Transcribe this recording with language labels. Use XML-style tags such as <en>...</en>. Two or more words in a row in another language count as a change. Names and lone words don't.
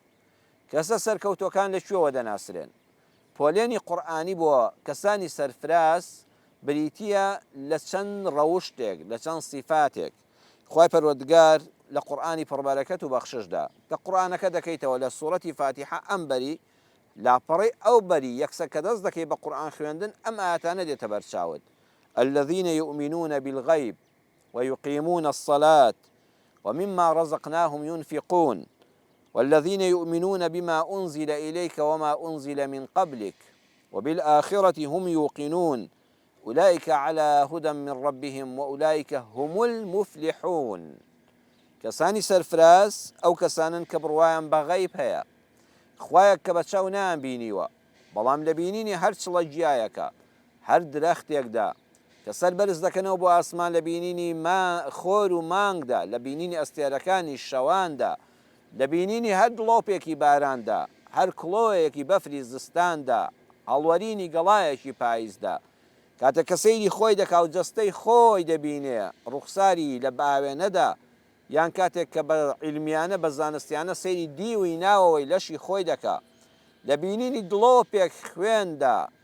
<ckb>کەسە سەرکەوتوەکان لەکوێوە دەناسرێن پۆلێنی قورئانی بۆ کەسانی سەرفراز بریتیە لە چەند ڕەوشتێک لە چەند سیفاتێک خوای پەروەردگار لە قورئانی پڕبەرەکەت و بەخششدا کە قورئانەکە دەکەیتەوە لە سوورەتی فاتیحە ئەم بەری لاپەڕی ئەو بەری یەکسەر کە دەست دەکەی بە قورئان خوێندن ئەم ئاەتانە دێتە بەرچاوت</ckb> <ar>الذين يؤمنون بالغيب ويقيمون الصلاة ومما رزقناهم ينفقون والذين يؤمنون بما أنزل إليك وما أنزل من قبلك وبالآخرة هم يوقنون أولئك على هدى من ربهم وأولئك هم المفلحون</ar> <ckb>کەسانی سەرفراز ئەو کەسانن کە بڕوایان بە غەیب هەیە خوایەک کە بە چاو نایانبینیوە بەڵام لە بینینی هەر چڵە گیایەکە هەر درەختێکدا کە سەر بەرز دەکەنەوە بۆ ئاسمان لە بینینی خۆر و مانگدا لە بینینی ئەستێرەکانی شەواندا لە بینینی هەر دڵۆپێکی باراندا هەر کڵۆیەکی بەفری زستاندا هەڵوەرینی گەڵایەکی پاییزدا کاتە کە سەیری خۆی دەکا و جەستەی خۆی دەبینێ ڕوخساری لە باوێنەدا یان کاتێک کە بە عیلمیانە بە زانستیانە سەیری دیوی ناوەوەی لەشی خۆی دەکا لە بینینی دڵۆپێک خوێندا</ckb>